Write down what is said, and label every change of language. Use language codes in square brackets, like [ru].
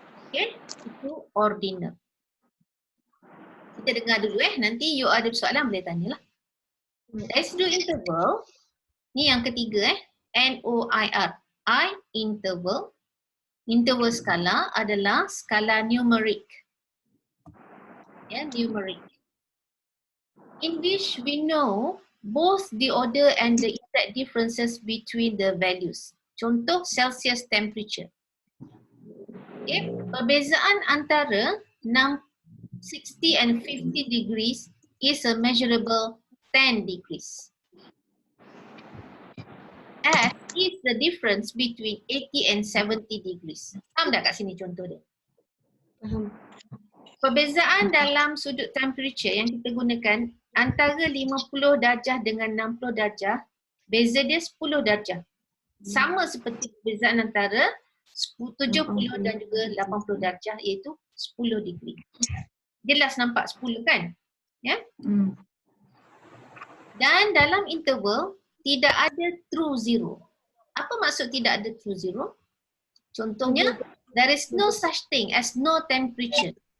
[ms] Okay, itu ordinal. Kita dengar dulu nanti you ada soalan boleh tanyalah. Residu interval, ni yang ketiga NOIR. [en] I interval. [ms] Interval skala adalah skala numeric. Numeric. [en] In which we know both the order and the exact differences between the values. [ms] Contoh Celsius temperature. Okay. Perbezaan antara [en] 60 and 50 degrees is a measurable 10 degrees. As is the difference between 80 and 70 degrees. [ms] Faham tak kat sini contoh dia? Faham. Perbezaan dalam sudut temperature yang kita gunakan antara 50 darjah dengan 60 darjah, beza dia 10 darjah. Sama seperti perbezaan antara 70 dan juga 80 darjah iaitu 10 degree. Jelas nampak 10 kan? Ya? Dan dalam interval tidak ada true zero. Apa maksud tidak ada true zero? [en] Contohnya, there is no such thing as no temperature.